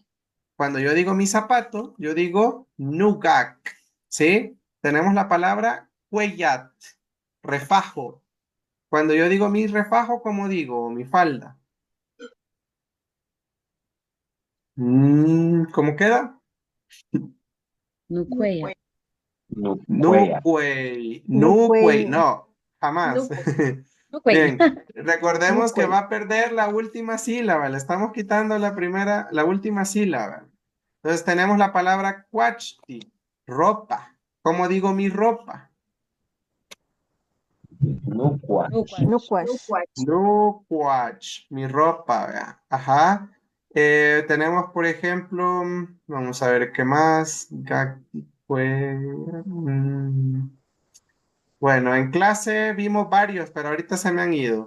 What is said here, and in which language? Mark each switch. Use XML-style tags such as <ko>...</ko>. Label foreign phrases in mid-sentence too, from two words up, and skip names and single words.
<es>Cuando yo digo mi zapato, yo digo nugak, ¿sí? Tenemos la palabra huellat, refajo. Cuando yo digo mi refajo, ¿cómo digo? Mi falda. ¿Cómo queda? Nucuella. Nucuea.</es> <nah>Nucuey, nucuey,</nah> <es>Nucuey, no, jamás. Nuco. Nucuella. Bien, recordemos que nucuey. va a perder la última sílaba, le estamos quitando la última sílaba. Entonces tenemos la palabra cuachti, ropa. ¿Cómo digo mi ropa? Nucua. Nucuach. Nucuas. No watch, mi ropa, vea. Ajá. Tenemos, por ejemplo, vamos a ver qué más. Bueno, en clase vimos varios, pero ahorita se me han ido.</es>